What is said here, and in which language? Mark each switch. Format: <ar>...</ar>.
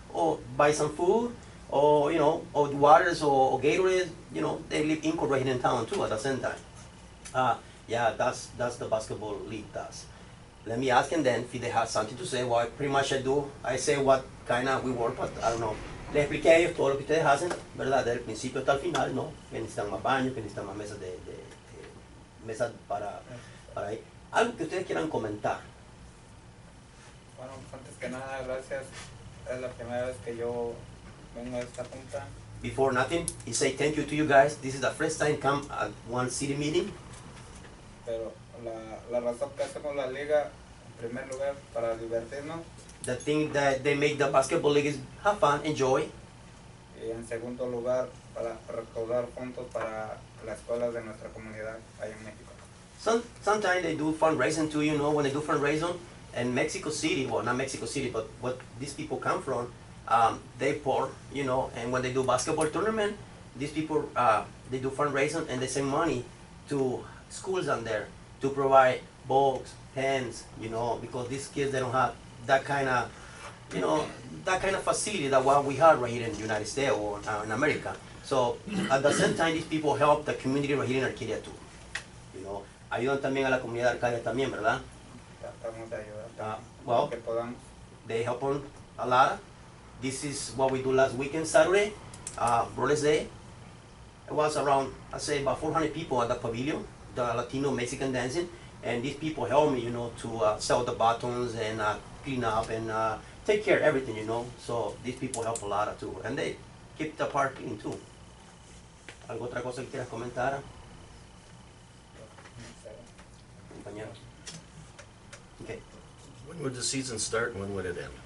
<en>Or buy some food, or, you know, or waters or Gatorade. You know, they leave income right here in town too at the same time. Yeah, that's the basketball league does. Let me ask them then if they have something to say. Well, pretty much I say what kind of we work, but I don't know.</en> <es>Les expliqué a ellos todo lo que ustedes hacen, ¿verdad? Desde el principio hasta el final, ¿no? Que necesitan más baños, que necesitan más mesas mesas para ahí. Algo que ustedes quieran comentar. Bueno, antes que nada, gracias. Es la primera vez que yo vengo a esta junta.</es> <en>Before nothing, he say thank you to you guys. This is the first time come at one city meeting.</en> <es>Pero la razón que hacemos la liga, en primer lugar, para divertirnos.</es> <en>The thing that they make the basketball league is have fun, enjoy.</en> <es>Y en segundo lugar, para recaudar fondos para las escuelas de nuestra comunidad allá en México.</es> <en>Sometimes they do fundraising too, you know, when they do fundraising. And Mexico City, well, not Mexico City, but what these people come from, they poor, you know, and when they do basketball tournament, these people, they do fundraising and they send money to schools down there to provide books, pens, you know, because these kids, they don't have that kind of, you know, that kind of facility that what we have right here in the United States or in America. So at the same time, these people help the community right here in Arcadia too, you know.</en> <es>Ayudan también a la comunidad de Arcadia también, ¿verdad? Tratamos de ayudar</es> <en>Well,</en> <es>que podamos.</es> <en>they help on a lot. This is what we do last weekend, Saturday, Brothers Day. It was around, I'd say about 400 people at the pavilion, the Latino Mexican dancing, and these people help me, you know, to sell the buttons and clean up and take care of everything, you know. So these people help a lot too, and they keep the park clean too.</en> <es>¿Algo otra cosa que quieras comentar, compañero?</es> <en>Okay. When would the season start and when would it end?</en>